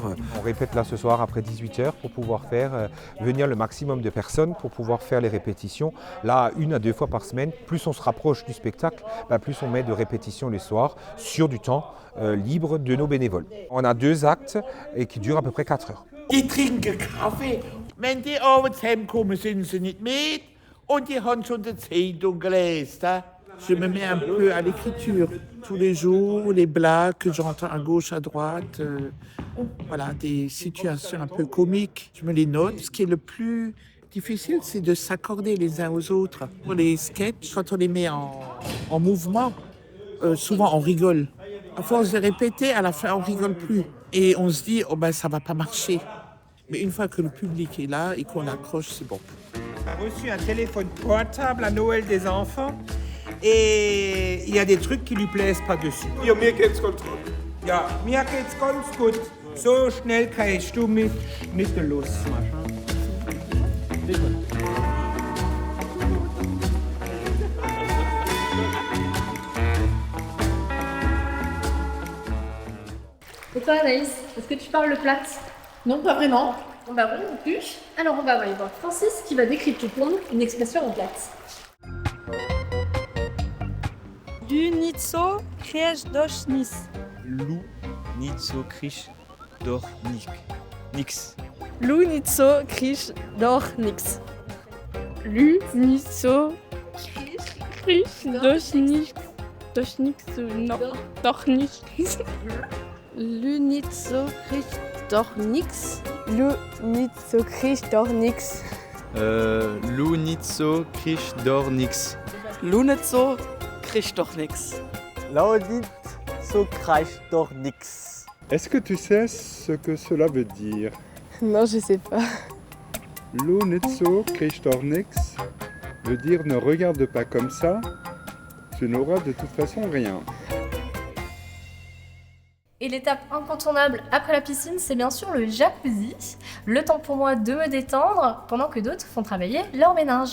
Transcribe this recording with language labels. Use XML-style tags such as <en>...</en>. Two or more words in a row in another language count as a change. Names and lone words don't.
<fr>On répète là ce soir après 18h pour pouvoir faire venir le maximum de personnes pour pouvoir faire les répétitions. Là, 1 à 2 fois par semaine, plus on se rapproche du spectacle, plus on met de répétitions les soirs sur du temps libre de nos bénévoles. On a 2 actes et qui durent à peu près 4 heures.</fr> <de>Die trinken Kaffee. Wenn die abends heimkommen, sind sie nicht mit. Und die haben schon die Zeitung gelesen.</de> <fr>Je me mets un peu à l'écriture. Tous les jours, les blagues que j'entends à gauche, à droite. Voilà, des situations un peu comiques. Je me les note. Ce qui est le plus difficile, c'est de s'accorder les uns aux autres. Pour les sketchs, quand on les met en mouvement, souvent on rigole. À force de répéter, à la fin, on rigole plus. Et on se dit, oh ben ça va pas marcher. Mais une fois que le public est là et qu'on accroche, c'est bon. On a reçu un téléphone portable à Noël des enfants et il y a des trucs qui lui plaisent pas dessus.</fr> <de>Ja, mir geht's ganz gut. Ja, mir geht's ganz gut. So schnell kannst du mich nicht losmachen.</de> <fr>Et toi Anaïs, est-ce que tu parles le plat? Non, pas vraiment. On va voir non plus. Alors on va aller voir Francis qui va décrypter pour nous une expression en plate.</fr> <lb>Du niet zo krieg doch niks. Lu niet zo krieg doch niks. Lu niet zo krieg doch niks. Lu niet zo krieg doch niks. Doch niks. Doch niks. Lu niet zo krieg doch niks. Lu niet zo krieg doch niks. Lu niet zo krieg doch niks. Lu niet zo krieg doch niks. Lu niet zo krieg doch niks.</lb> <fr>Est-ce que tu sais ce que cela veut dire? Non, je sais pas.</fr> <lb>Lu niet zo krieg doch niks</lb> <fr>veut dire ne regarde pas comme ça, tu n'auras de toute façon rien. Et l'étape incontournable après la piscine, c'est bien sûr le jacuzzi. Le temps pour moi de me détendre pendant que d'autres font travailler leur ménage.</fr>